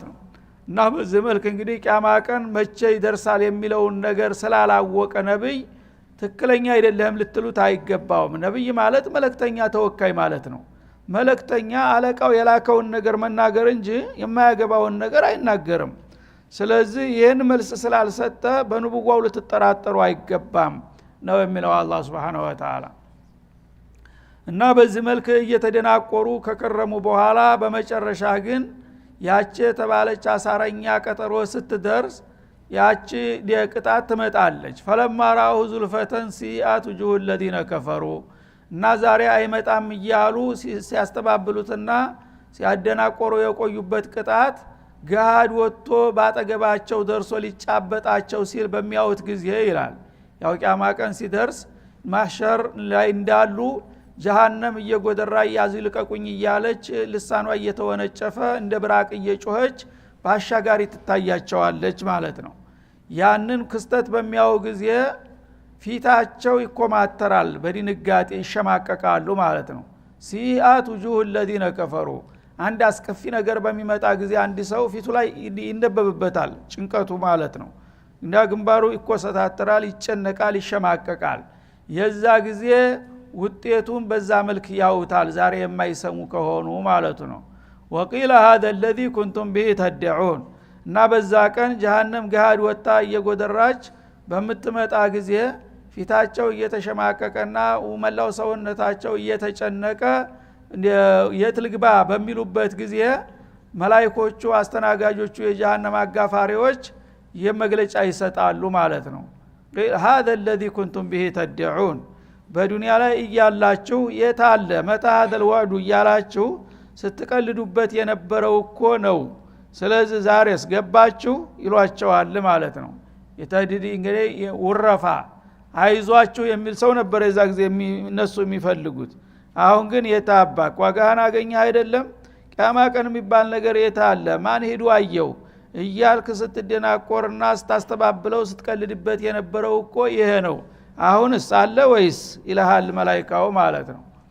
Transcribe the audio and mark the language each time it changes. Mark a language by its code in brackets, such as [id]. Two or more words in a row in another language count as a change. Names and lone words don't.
[am] ነው። እና በዚህ መልክ እንግዲህ ቂያማ ቀን መቼ ይደርሳል የሚለውን ነገር ስላላወቀ ነብይ ትክክለኛ አይደለም ልትሉት አይገባውም። ነብይ ማለት መልእክተኛ ተወካይ ማለት ነው። መልእክተኛ አለቃው የላከውን ነገር መናገር እንጂ የማያገባውን ነገር አይናገርም። ስለዚህ ይህን መልስ ስላልሰጠ በንቡዋው ልትጠራጠሩ አይገባም ነው የሚለው አላህ [ar] سبحانه وتعالى። [am] እና በዚህ መልክ እየተደናቆሩ ከከረሙ በኋላ በመጨረሻ ግን ያቺ የተባለች አሳረኛ ቀጠሮ ስትደርስ ያቺ ቅጣት ትመጣለች። [ar] فلما رأوه زلفة سيئت وجوه الذين كفروا [am] እና ዛሬ አይመጣም እያሉ ሲያስተባብሉትና ሲያደናቆሩ የቆዩበት ቅጣት ጋድ ወጥቶ ባጠገባቸው ደርሶ ሊጫበጣቸው ሲል በሚያዩት ጊዜ ይላል። ያው ቂያማ ቀን ሲደርስ ማህሸር ላይ እንዳሉ ጀሃነም እየጎደራ ያዙ ልቀቁኝ እያለች ልሳኗ እየተወነጨፈ እንደ ብራቅ እየጮኸች ባሻጋሪ ትታያቸዋለች ማለት ነው። ያንን ክስተት በሚያዩ ጊዜ ፊታቸው ይኮማተራል፣ በድንጋጤ ይሸማቀቃሉ ማለት ነው። [ar] سيئت وجوه الذين كفروا [am] አንድ አስከፊ ነገር በሚመጣ ጊዜ አንድ ሰው ፊቱ ላይ ይነበብበታል ጭንቀቱ ማለት ነው። እና ግንባሩ ይኮሰታተራል፣ ይጨነቃል፣ ይሸማቀቃል። የዛ ጊዜ ውጤቱን በዛ መልክ ያውታል ዛሬ የማይሰሙ ከሆኑ ማለቱ ነው። [ar] وقيل هذا الذي كنتم به تدعون [am] እና በዛ ቀን ጀሃነም ገሃድ ወጣ እየጎደራች በምትመጣ ጊዜ ፊታቸው እየተሸማቀቀና መላው ሰውነታቸው እየተጨነቀ የትልግባ በሚሉበት ጊዜ መላእክቶቹ አስተናጋጆቹ የጀሃነም አጋፋሪዎች የመግለጫ ይሰጣሉ ማለት ነው። [ar] هذا الذي كنتم به تدعون [am] በዱንያ ላይ እያላችሁ የታለ መታ [ar] هذا الوعد [am] እያላችሁ ስትቀልዱበት የነበረው እኮ ነው። ስለዚህ ዛሬስ ገባችሁ ይሏቸዋል ማለት ነው። የተዲዲ እንግዲህ ወረፋ አይዟችሁ የሚል ሰው ነበር የዛ ጊዜ እነሱ የሚፈልጉት። አሁን ግን የታባክ ዋጋህን አገኘ አይደለም ቂያማ ቀን የሚባል ነገር የታለ ማን ሄዱ አየው እያልክ ስትደናቆርና ስታስተባብለው ስትቀልድበት የነበረው እኮ ይሄ ነው። አሁንስ አለ ወይስ ኢላሃል መላእክታው ማለት ነው።